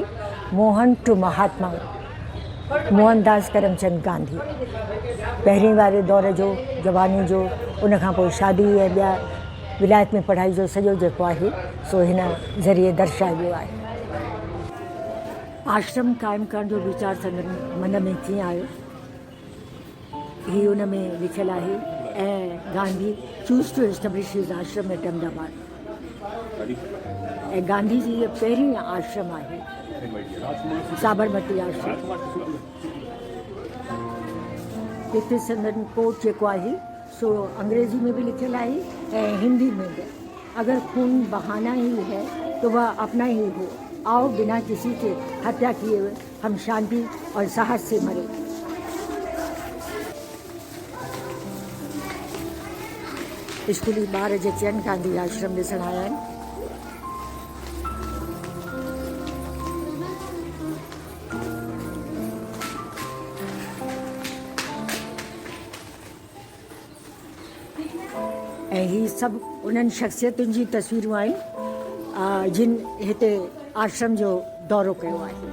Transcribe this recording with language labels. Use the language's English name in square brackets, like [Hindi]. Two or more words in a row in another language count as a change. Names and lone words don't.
[Sindhi] मोहन टू महात्मा, मोहनदास करमचंद गांधी, पहिरीं वारे दौर जो, जवानी जो, उनखां पोइ शादी ऐं ॿिया विलायत में पढ़ाई जो सॼो जेको आहे सो हिन ज़रिए दर्शायो वियो आहे। आश्रम क़ाइमु करण जो वीचार संदन मन में कीअं आयो, हीउ उन में लिखियलु आहे। [English] ऐं Gandhi chose to establish his ashram at Ahmedabad, [Sindhi] ऐं गांधी जी इहा पहिरीं आश्रम आहे साबरमती आश्रम। हिते संदन कोट जेको आहे सो अंग्रेजी में भी लिखियलु आहे ऐं हिंदी में भी। [Hindi] अगर खून बहाना ही है तो वह अपना ही हो, आओ बिना किसी के हत्या किए हुए हम शांति और साहस से मरे। [Sindhi] स्कूली ॿार जेके आहिनि गांधी आश्रम ॾिसण आया आहिनि। ऐं ही सभु उन्हनि शख़्सियतुनि जी तस्वीरूं आहिनि जिन हिते आश्रम जो दौरो कयो आहे।